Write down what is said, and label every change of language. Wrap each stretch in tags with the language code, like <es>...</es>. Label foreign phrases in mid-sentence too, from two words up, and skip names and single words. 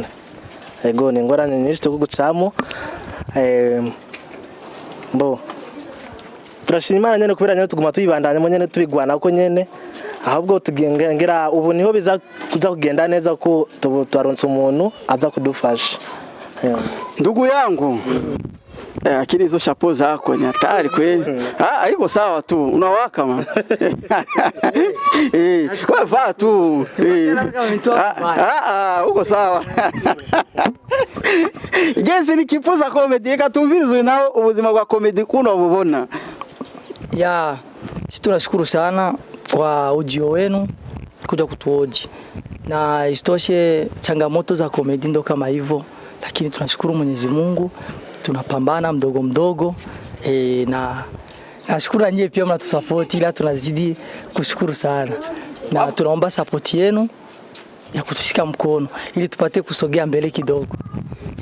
<rn>Ego ni ingorane nyinshi tuko gucamo. Turashima Imana nyene kubera nyene tuguma tuyibandanye mo nyene tubigwana ko nyene ahubwo tugengera ubu niho biza kuza kugenda neza ko twaronse umuntu aza kudufasha.</rn> <sw>Ndugu yangu akili hizo chapeau zako ni hatari kweli. Haiko sawa tu. Unawaka man. Wewe vaa tu. Uko sawa.</sw> <rn>Jezi ni Kipusa Comedy katumvizwe nao ubuzima bwa comedy kuno bubona.</rn> <sw>Ya, sisi tunashukuru sana kwa ujio wenu kuja kutuoji. Na isitoshe changamoto za comedy ndo kama hivyo, lakini tunashukuru Mwenyezi Mungu. Tunapambana mdogo na nashukuru nyie pia mnatusupport, ila tunazidi kushukuru sana na tunaomba support yenu ya kutushika mkono ili tupate kusogea mbele kidogo.</sw>